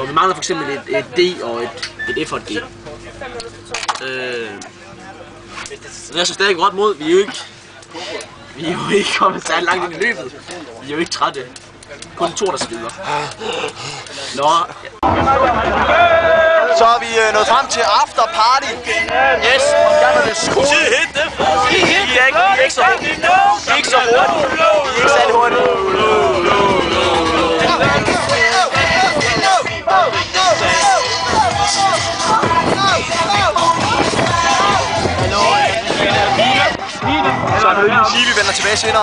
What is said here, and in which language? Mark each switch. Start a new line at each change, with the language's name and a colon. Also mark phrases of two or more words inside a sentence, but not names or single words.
Danish: Vi mangler for eksempel et D og et F og et G. Det er så stadig godt mod. Vi er jo ikke kommet særlig langt ind i løbet. Vi er jo ikke trætte. Kun Thor, der skider. Nå. Så er vi nået frem til
English: after party.
Danish: Yes, og jeg er det skole. Vi er ikke så hurtigt. Vi er ikke særlig hurtigt. Så er det sige, vi vender tilbage senere.